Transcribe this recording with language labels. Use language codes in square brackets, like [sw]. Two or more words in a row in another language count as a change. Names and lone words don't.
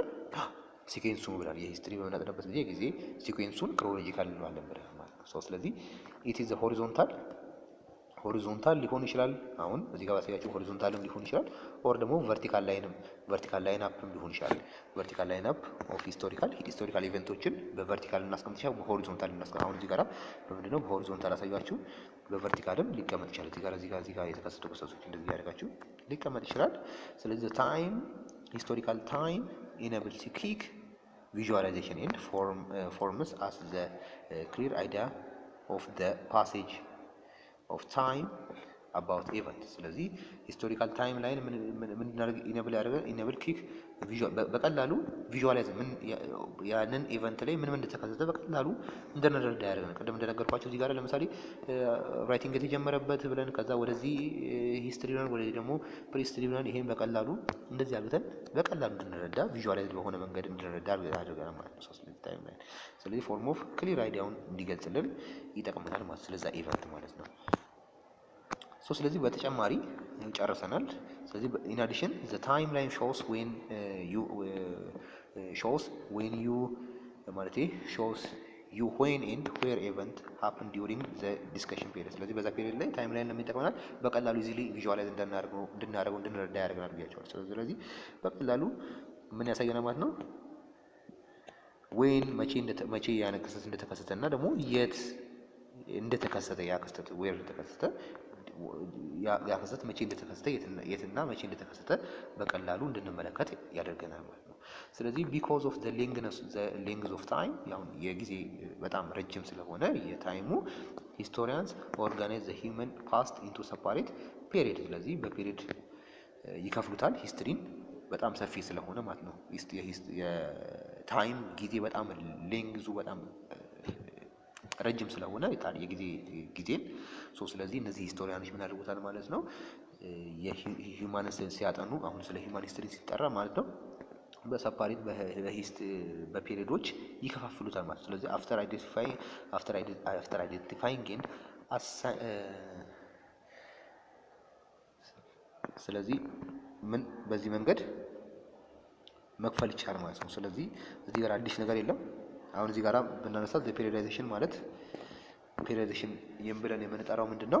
[am] ሲኩዌንሱ ብለን የሂስትሪ በምናጠናበት ጊዜ የጊዜ ሲኩዌንሱን ክሮኖሎጂካል እንለዋለን ብለን ማለት ነው። ስለዚህ [en] it is horizontal [am] ሊሆን ይችላል። አሁን እዚህ ጋር ባሳያችሁ ሆሪዞንታልም ሊሆን ይችላል። ኦር ደግሞ [en] vertical line [am] አፕም ሊሆን ይችላል። [en] vertical line up of historical [am] ኢቨንቶችን በቨርቲካል እናስቀምጥ ይችላል፣ በሆሪዞንታል እናስቀምጥ። አሁን እዚህ ጋር በምንድነው በሆሪዞንታል አሳያችሁ፣ በቨርቲካልም ሊቀመጥ ይችላል። እዚህ ጋር የተከሰቱ ክስተቶች እንደዚህ ያደርጋችሁ ሊቀመጥ ይችላል። ስለዚህ [en] time historical time enables quick visualization and forms as the clear idea of the passage of time about event። [am] ስለዚህ [en] historical time line [am] ምን [en] enable quick [am] በቀላሉ ቪዥዋላይዝ ያንን ኢቨንት ላይ ምን እንደተከሰተ በቀላሉ እንድንረዳ ያደርገናል። ቅድም እንደነገርኳችሁ እዚህ ጋር ለምሳሌ ራይቲንግ የተጀመረበት ብለን ከዛ ወደዚህ ሂስትሪ ብለን ወደዚህ ደግሞ ፕሪሂስትሪ ብለን ይሄን በቀላሉ እንደዚህ አድርገን በቀላሉ እንድንረዳ ቪዥዋላይዝ በሆነ መንገድ እንድንረዳ ያደርገናል ማለት ነው። ስለዚህ [en] time line [am] ስለዚህ [en] form of clear [am] አይዲያውን እንዲገልጽልን ይጠቅመናል ማለት ስለዛ ኢቨንት ማለት ነው። ስለዚህ በተጨማሪ ጨርሰናል። ስለዚህ [en] in addition the timeline shows when when and where event happened during the discussion period። [am] ስለዚህ በዛ ፔሪየድ ላይ ታይምላይን ለምን ይጠቅመናል? በቀላሉ [en] easily visualize [am] እንድንረዳ ያደርገናል ብያቸዋል። ስለዚህ በቀላሉ ምን ያሳየናል ማለት ነው? when መቼ ያ ክስተት እንደተከሰተ እና ደግሞ የት እንደተከሰተ ያ ክስተት where እንደተከሰተ ያ ክስተት መቼ እንደተከሰተ የትና መቼ እንደተከሰተ በቀላሉ እንድንመለከት ያደርገናል ማለት ነው። ስለዚህ [en] because of the length of time [am] ያው የጊዜ በጣም ረጅም ስለሆነ የታይሙ [en] historians organize the human past into separate period። [am] ስለዚህ በፔሪድ ይከፍሉታል ሂስትሪን በጣም ሰፊ ስለሆነ ማለት ነው። የታይም ጊዜ በጣም ሌንግዙ በጣም ረጅም ስለሆነ የጊዜን ስለዚህ እነዚህ ሂስቶሪያኖች ምን ያደርጉታል ማለት ነው? የሂውማን ሲያጠኑ አሁን ስለ ሂውማን ሂስትሪ ሲጠራ ማለት ነው በሰፓሬት በፔሪዶች ይከፋፍሉታል ማለት ነው። ስለዚህ [en] after identifying [am] ስለዚህ ምን በዚህ መንገድ መክፈል ይቻላል ማለት ነው። ስለዚህ እዚህ ጋር አዲስ ነገር የለም። አሁን እዚህ ጋር ብናነሳ ፔሪዮዳይዜሽን ማለት ፔሪዮዳይዜሽን ብለን የምንጠራው ምንድነው?